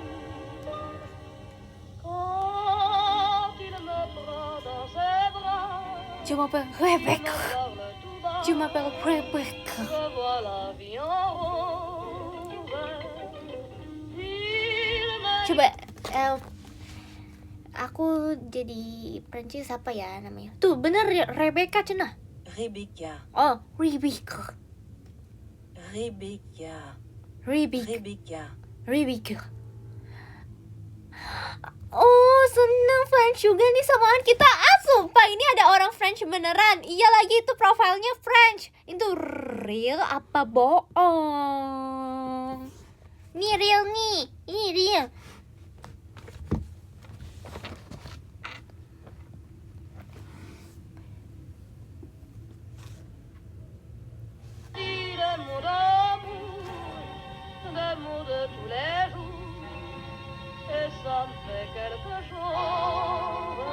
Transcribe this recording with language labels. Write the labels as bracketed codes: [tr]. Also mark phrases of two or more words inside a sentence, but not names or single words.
[fr] Quand il me prend dans ses bras, Je m'appelle me Rebecca. parle tout bas, Je m'appelle Rebecca. je vois la vie en rose. Il me [id] Coba aku jadi Prancis apa ya namanya? Tuh bener Rebecca cenah. Rebecca. Oh, Rebecca. Rebecca. Rebecca. Rebecca. Rebecca. Oh, seneng French juga nih samaan kita. Sumpah ini ada orang French beneran. Iya lagi itu profilnya French. Itu real apa bohong? Ini real nih. Ini real. [fr] dit des mots d'amour, des mots de tous les jours, et ça me fait quelque chose.